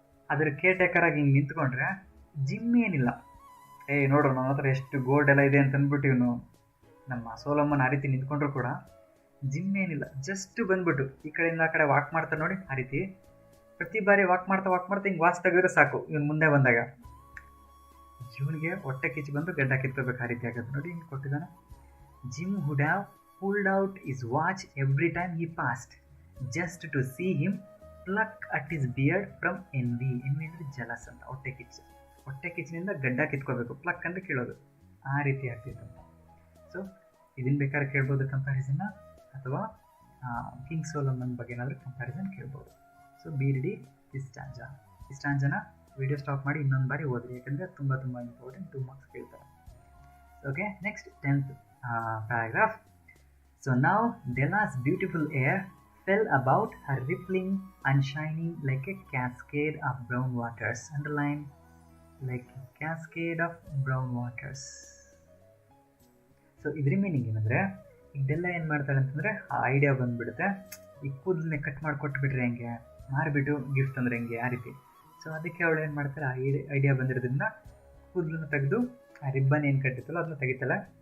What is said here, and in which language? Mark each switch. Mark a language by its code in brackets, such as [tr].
[kn] ಅದರ care taker ಆಗಿ ಹಿಂಗೆ ನಿಂತ್ಕೊಂಡ್ರೆ ಜಿಮ್ ಏನಿಲ್ಲ, ನೋಡು ನನ್ನ ಹತ್ರ ಎಷ್ಟು ಗೋಲ್ಡ್ ಎಲ್ಲ ಇದೆ ಅಂತ ಅಂದ್ಬಿಟ್ಟು ಇವನು ನಮ್ಮ ಸೋಲಮ್ಮನ್ ಆ ರೀತಿ ನಿಂತ್ಕೊಂಡ್ರು ಕೂಡ ಜಿಮ್ ಏನಿಲ್ಲ, ಜಸ್ಟ್ ಬಂದ್ಬಿಟ್ಟು ಈ ಕಡೆಯಿಂದ ಆ ಕಡೆ ವಾಕ್ ಮಾಡ್ತಾರೆ ನೋಡಿ, ಆ ರೀತಿ ಪ್ರತಿ ಬಾರಿ ವಾಕ್ ಮಾಡ್ತಾ ಹಿಂಗೆ ವಾಚ್ ತೆಗೆದ್ರೆ ಸಾಕು, ಇವನು ಮುಂದೆ ಬಂದಾಗ ಇವನಿಗೆ ಹೊಟ್ಟೆ ಕಿಚ್ಚು ಬಂದು ಗಡ್ಡ ಕಿತ್ಕೋಬೇಕು, ಆ ರೀತಿ ಆಗುತ್ತೆ ನೋಡಿ. ಹಿಂಗೆ ಕೊಟ್ಟಿದ್ದಾನೆ. [en] Jim would have pulled out his watch every time he passed just to see him pluck at his beard from envy. [kn] envy ಅಂದರೆ ಜಲಸ್ ಅಂತ, ಹೊಟ್ಟೆ ಕಿಚ್ಚಿನಿಂದ ಗಡ್ಡ ಕಿತ್ಕೋಬೇಕು, ಪ್ಲಕ್ ಅಂದರೆ ಕೀಳೋದು, ಆ ರೀತಿ ಆಗ್ತಿತ್ತು. ಸೊ ಇದನ್ನು ಬೇಕಾದ್ರೆ ಕೇಳ್ಬೋದು ಕಂಪ್ಯಾರಿಸನ್ನ, ಅಥವಾ ಕಿಂಗ್ ಸೊಲೊಮನ್ ಬಗ್ಗೆ ಏನಾದರೂ ಕಂಪ್ಯಾರಿಸನ್ ಕೇಳ್ಬೋದು. [en] so be ready [kn] this ಸ್ಟಾಂಜನ video stop ಮಾಡಿ ಇನ್ನೊಂದು ಬಾರಿ ಓದ್ರಿ, ಯಾಕಂದರೆ ತುಂಬ ಇಂಪಾರ್ಟೆಂಟ್, 2 ಮಾರ್ಕ್ಸ್ ಕೇಳ್ತಾರೆ. [en] Okay, next 10th paragraph. So now Della's beautiful hair fell about her, rippling and shining like a cascade of brown waters. Underline, like a cascade of brown waters. [kn] So ಇದ್ರ meaning ಏನಂದರೆ, ಈಗ Della ಏನು ಮಾಡ್ತಾಳೆ ಅಂತಂದರೆ, ಆ idea ಬಂದುಬಿಡುತ್ತೆ, ಈ ಕೂದಲನ್ನೇ cut ಮಾಡಿ ಕೊಟ್ಬಿಟ್ರೆ ಹೆಂಗೆ, ಮಾರಿಬಿಟ್ಟು ಗಿಫ್ಟ್ ಅಂದರೆ ಹೆಂಗೆ, ಆ ರೀತಿ. ಸೊ ಅದಕ್ಕೆ ಅವಳು ಏನು ಮಾಡ್ತಾಳೆ, ಆ ಐಡಿಯಾ ಬಂದಿರೋದ್ರಿಂದ ಕೂದಲನ್ನು ತೆಗೆದು ಆ ರಿಬ್ಬನ್ ಏನು ಕಟ್ಟಿತ್ತಲ್ಲ ಅದನ್ನ ತೆಗಿತಾಳೆ.